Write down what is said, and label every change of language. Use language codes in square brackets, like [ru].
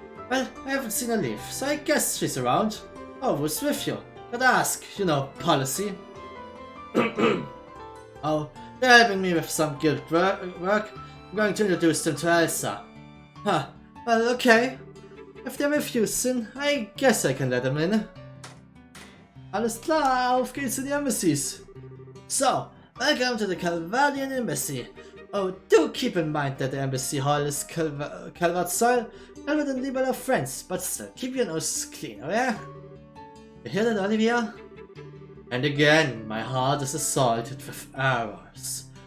[en] Well, I haven't seen her leave, so I guess she's around. Oh, who's with you? Gotta ask, you know, policy. Oh, they're helping me with some guild work. I'm going to introduce them to Elsa. Huh, well, okay. If they're with you, Sin, I guess I can let them in. [de] Alles klar, auf geht's in die Embassies. [en] So, welcome to the Calvadian Embassy. Oh, do keep in mind that the embassy hall is Calvard soil, Calvard and Libel are friends, but still, keep your nose clean, oh yeah? You hear that, Olivia? And again, my heart is assaulted with arrows.